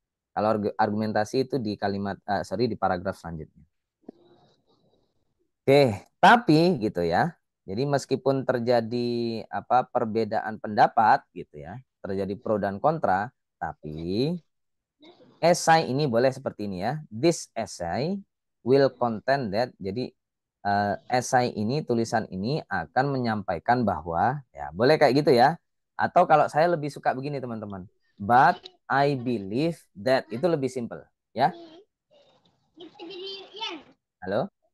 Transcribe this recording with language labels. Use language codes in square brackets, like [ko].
[id] Kalau argumentasi itu di di paragraf selanjutnya. Oke, tapi gitu ya. Jadi meskipun terjadi perbedaan pendapat gitu ya, terjadi pro dan kontra, tapi esai ini boleh seperti ini ya. [en] This essay will contain that. [id] Jadi esai ini, tulisan ini akan menyampaikan bahwa ya boleh kayak gitu ya. Atau kalau saya lebih suka begini teman-teman. [en] But I believe that, [id] itu lebih simple ya. Halo?